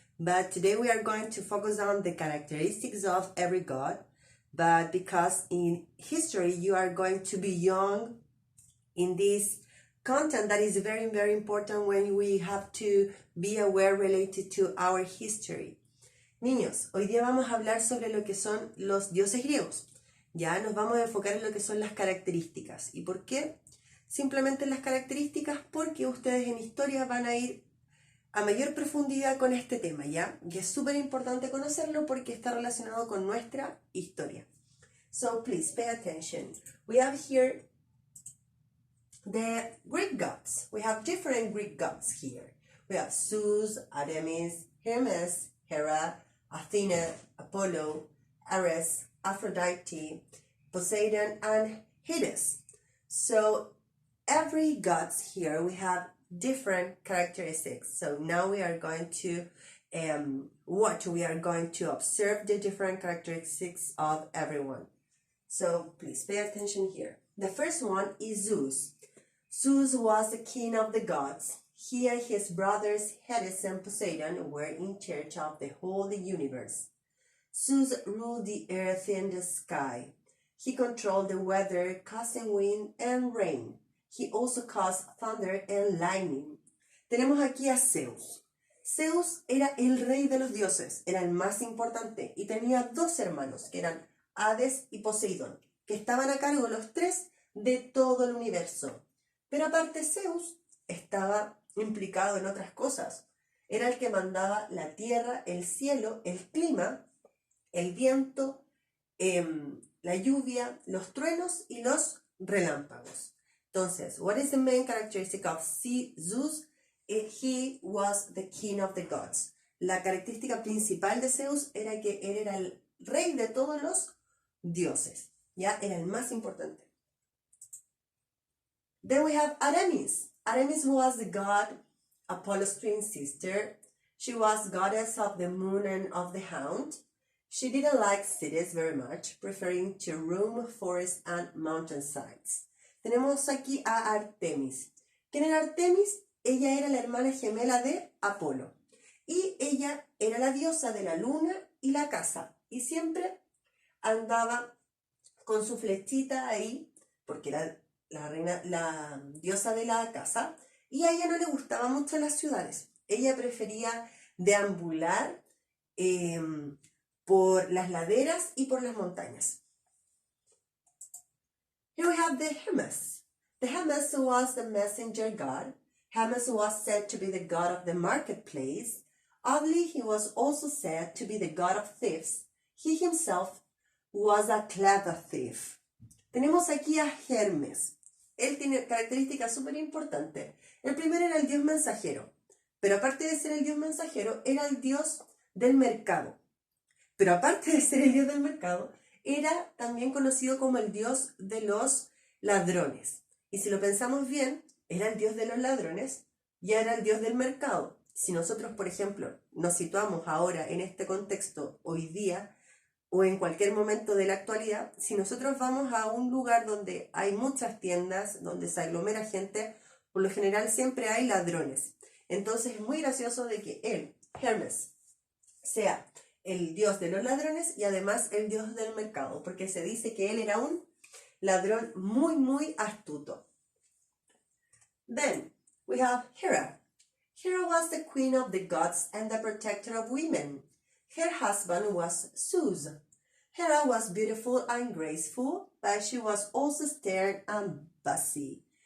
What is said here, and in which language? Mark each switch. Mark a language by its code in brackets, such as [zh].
[en] But today we are going to focus on the characteristics of every god. But because in history you are going to be young in this content that is very important when we have to be aware related to our history. [es] Niños, hoy día vamos a hablar sobre lo que son los dioses griegos. Ya nos vamos a enfocar en lo que son las características. ¿Y por qué? Simplemente las características porque ustedes en historia van a ir a mayor profundidad con este tema, ¿ya? Y es súper importante conocerlo porque está relacionado con nuestra historia. [en] So please pay attention. We have here the Greek gods. We have different Greek gods here. We have Zeus, Artemis, Hermes, Hera, Athena, Apollo, Ares, Aphrodite, Poseidon, and Hades. So every gods here, we have different characteristics. So now we are going to we are going to observe the different characteristics of everyone. So please pay attention here. The first one is Zeus. Zeus was the king of the gods. He and his brothers Hades and Poseidon were in charge of the whole universe. Zeus ruled the earth and the sky. He controlled the weather, causing wind and rain. He also caused thunder and lightning. [es] Tenemos aquí a Zeus. Zeus era el rey de los dioses, era el más importante y tenía dos hermanos que eran Hades y Poseidón, que estaban a cargo los tres de todo el universo. Pero aparte Zeus estaba implicado en otras cosas. Era el que mandaba la tierra, el cielo, el clima, el viento, la lluvia, los truenos y los relámpagos. Entonces, [en] what is the main characteristic of Zeus? He was the king of the gods. [es] La característica principal de Zeus era que él era el rey de todos los dioses. Ya era el más importante. [en] Then we have Artemis. Artemis was the god Apollo's twin sister. She was goddess of the moon and of the hound. She didn't like cities very much, preferring to roam forests and mountainsides. [es] Tenemos aquí a Artemis. ¿Quién era Artemis? Ella era la hermana gemela de Apolo. Y ella era la diosa de la luna y la casa. Y siempre andaba con su flechita ahí, porque era la diosa de la casa, y a ella no le gustaban mucho las ciudades. Ella prefería deambular por las laderas y por las montañas. [en] Here we have the Hermes. The Hermes was the messenger god. Hermes was said to be the god of the marketplace. Oddly, he was also said to be the god of thieves. He himself was a clever thief. [es] Tenemos aquí a Hermes. Él tiene características súper importantes. El primero era el dios mensajero, pero aparte de ser el dios mensajero, era el dios del mercado. Pero aparte de ser el dios del mercado, era también conocido como el dios de los ladrones. Y si lo pensamos bien, era el dios de los ladrones, ya era el dios del mercado. Si nosotros, por ejemplo, nos situamos ahora en este contexto hoy día, o en cualquier momento de la actualidad, si nosotros vamos a un lugar donde hay muchas tiendas, donde se aglomera gente, por lo general siempre hay ladrones. Entonces es muy gracioso de que él, Hermes, sea el dios de los ladrones y además el dios del mercado, porque se dice que él era un ladrón muy astuto. [en] Then we have Hera. Hera was the queen of the gods and the protector of women. Her husband was Zeus. Hera was beautiful and graceful, but she was also stern and bossy.